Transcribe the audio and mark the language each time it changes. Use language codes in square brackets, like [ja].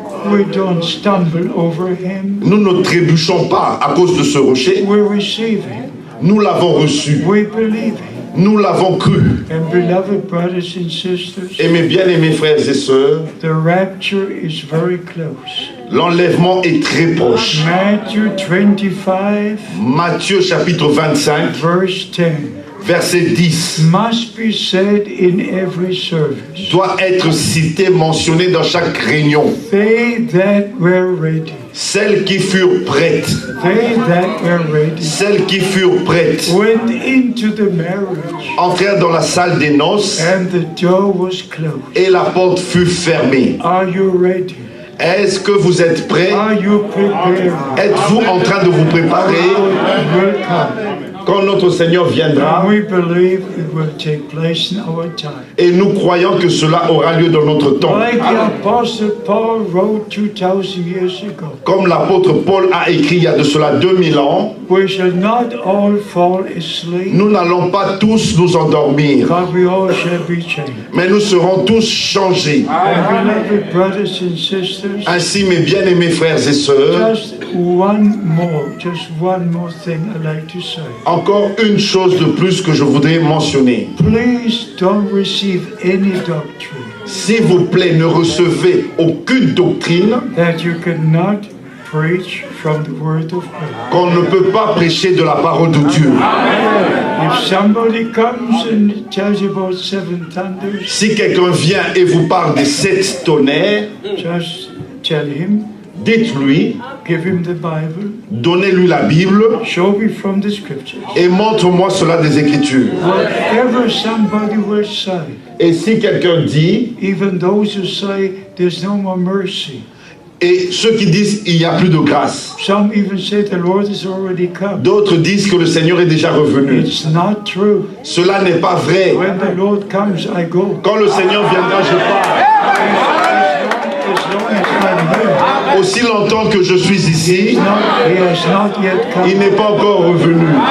[en] We don't stumble over him. [fr] Nous ne trébuchons pas à cause de ce rocher. [en] We receive him. [fr] Nous l'avons reçu. [en] We believe him. [fr] Nous l'avons cru. [en] And beloved brothers and sisters, [fr] Et mes bien-aimés frères et sœurs, [en] the rapture is very close. [fr] l'enlèvement est très proche. [en] Matthew 25, [fr] Matthieu chapitre 25, [en] verse 10, [fr] verset 10, [en] must be said in every service. [fr] doit être cité, mentionné dans chaque réunion. [en] They that were ready, [fr] Celles qui furent prêtes, [en] they that were ready, [fr] celles qui furent prêtes, [en] went into the marriage, [fr] entrèrent dans la salle des noces [en] and the door was closed. [fr] et la porte fut fermée. [en] Are you ready? [fr] Est-ce que vous êtes prêts? [en] Are you prepared? [fr] Êtes-vous en train de vous préparer [en] Will come. [fr] quand notre Seigneur viendra? [en] And we believe it will take place in our time. [fr] Et nous croyons que cela aura lieu dans notre temps. [en] Like the Apostle Paul wrote 2,000 years ago, [fr] Comme l'apôtre Paul a écrit il y a de cela 2000 ans, [en] we shall not all fall asleep, [fr] nous n'allons pas tous nous endormir, [en] but we all shall be changed. [fr] mais nous serons tous changés. [en] And beloved brothers and sisters, [fr] Ainsi, mes bien-aimés frères et sœurs, [en] just one more thing I'd like to say. [fr] encore une chose de plus que je voudrais mentionner. [en] Please don't receive any doctrine [fr] S'il vous plaît, ne recevez aucune doctrine [en] that you cannot preach from the Word of God. [fr] qu'on ne peut pas prêcher de la parole de Dieu. [en] If somebody comes and tells you about 7 thunders, [fr] Si quelqu'un vient et vous parle des 7 tonnerres, [en] just tell him, [fr] dites-lui, [en] give him the Bible, [fr] donnez-lui la Bible [en] show me from the Scriptures. [fr] et montre-moi cela des Écritures. [en] Whatever somebody will say, [fr] Et si quelqu'un dit, [en] even those who say there's no more mercy, [fr] Et ceux qui disent il n'y a plus de grâce. [en] Some even say the Lord has already come. [fr] D'autres disent que le Seigneur est déjà revenu. [en] It's not true. [fr] Cela n'est pas vrai. [en] When the Lord comes, I go. [fr] Quand le Seigneur viendra, je pars. [en] As long as I'm here. [fr] Aussi longtemps que je suis ici, [en] He has not yet come. [fr] il n'est pas encore revenu.